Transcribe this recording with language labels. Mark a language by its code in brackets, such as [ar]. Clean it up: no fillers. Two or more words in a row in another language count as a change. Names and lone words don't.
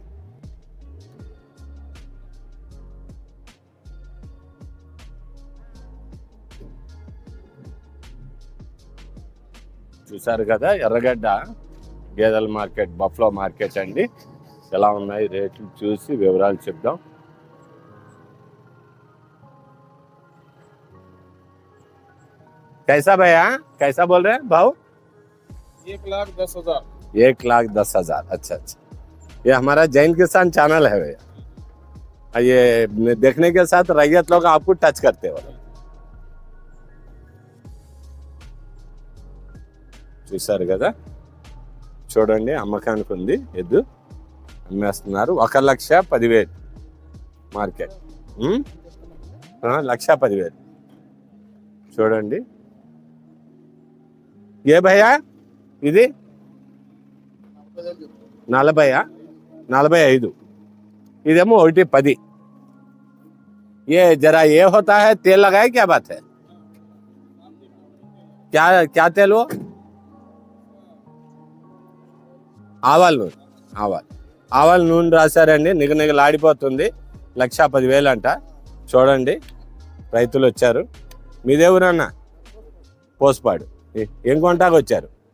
[te] చూసారు కదా, ఎర్రగడ్డ గేదెల మార్కెట్, [en] buffalo market [te] అండి. ఎలా ఉన్నాయి రేట్లు చూసి వివరాలు చెప్దాం. [hi] कैसा भैया, कैसा बोल रहे हैं भाव? 1,10,000। 1,10,000। अच्छा अच्छा, ये हमारा जैन किसान चैनल है भैया। ये देखने के साथ रैयत लोग आपको टच करते हो. [te] చూసారు కదా, చూడండి అమ్మకానికి ఉంది. ఎద్దు అమ్మేస్తున్నారు. 1,10,10,000 మార్కెట్. 1,10,10,000 చూడండి. ఏ భయ్యా ఇది? 45. ఇదేమో 1,10. [hi] ये जरा ये होता है, तेल लगाए क्या बात है? क्या क्या तेल वो? [te] ఆవాల నూనె. ఆవాల నూనె రాశారండి. నిగనిగలాడిపోతుంది. 1,10,000 అంట. చూడండి, రైతులు వచ్చారు. మీదే ఊరన్నా? పోస్పాడు. ఏం కొంటాకు వచ్చారు?